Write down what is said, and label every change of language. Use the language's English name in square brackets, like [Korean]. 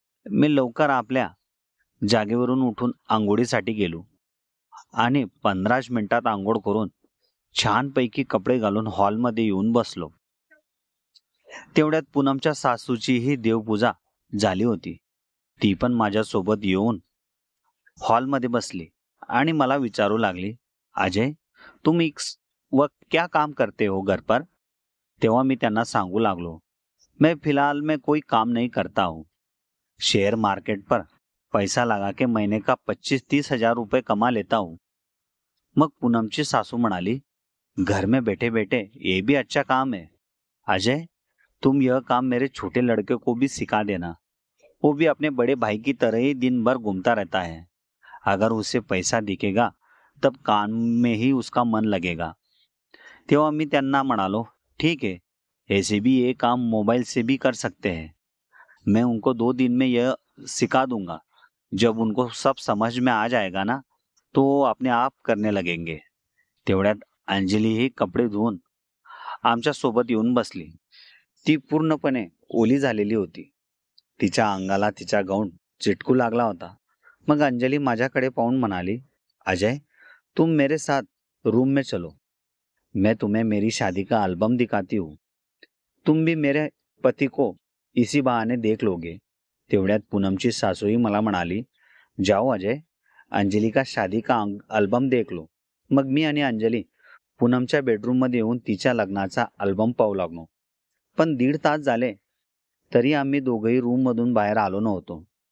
[Marathi] मी लवकर आपल्या जागेवरून उठून आंघोळीसाठी गेलो आणि 15 मिनिटात आंघोळ करून छानपैकी कपडे घालून हॉलमध्ये येऊन बसलो. तेवढ्यात पूनमच्या सासूचीही देवपूजा झाली होती. ती पण माझ्यासोबत येऊन हॉलमध्ये बसली आणि मला विचारू लागली, [Hindi] अजय तुम वो क्या काम करते हो घर पर? [Marathi] तेव्हा मी त्यांना सांगू लागलो, [Hindi] मैं फिलहाल में कोई काम नहीं करता हूँ, शेयर मार्केट पर पैसा लगा के महीने का 25-30 हजार रुपये कमा लेता हूँ. [Marathi] मग पूनमची सासू म्हणाली, [Hindi] घर में बैठे बैठे ये भी अच्छा काम है. अजय तुम यह काम मेरे छोटे लड़के को भी सिखा देना, वो भी अपने बड़े भाई की तरह ही दिन भर घूमता रहता है. अगर उसे पैसा दिखेगा तब काम में ही उसका मन लगेगा. [Marathi] तेव्हा मी त्यांना म्हणालो, [Hindi] ठीक है, ऐसे भी ये काम मोबाइल से भी कर सकते हैं. मैं उनको 2 दिन में यह सिखा दूंगा. जब उनको सब समझ में आ जाएगा ना तो वो अपने आप करने लगेंगे. [Marathi] तेवढ्यात अंजली ही कपडे धुवून आमच्या सोबत येऊन बसली. ती पूर्णपणे ओली झालेली होती. तिच्या अंगाला तिचा गाऊन चिटकू लागला होता. मग अंजली माझ्याकडे पाहून म्हणाली, [Hindi] अजय तुम मेरे साथ रूम में चलो, मैं तुम्हें मेरी शादी का एल्बम दिखाती हूँ. तुम भी मेरे पति को इसी बहाने देख लोगे. [Marathi] तेवढ्यात पूनमची सासूही मला म्हणाली, [Hindi] जाओ अजय, अंजली का शादी का अल्बम देख लो. [Marathi] मग मी आणि अंजली पूनमच्या बेडरूममध्ये येऊन तिच्या लग्नाचा अल्बम पाहू लागलो. पण 1.5 तास झाले तरी आम्ही दोघंही रूममधून बाहेर आलो नव्हतो.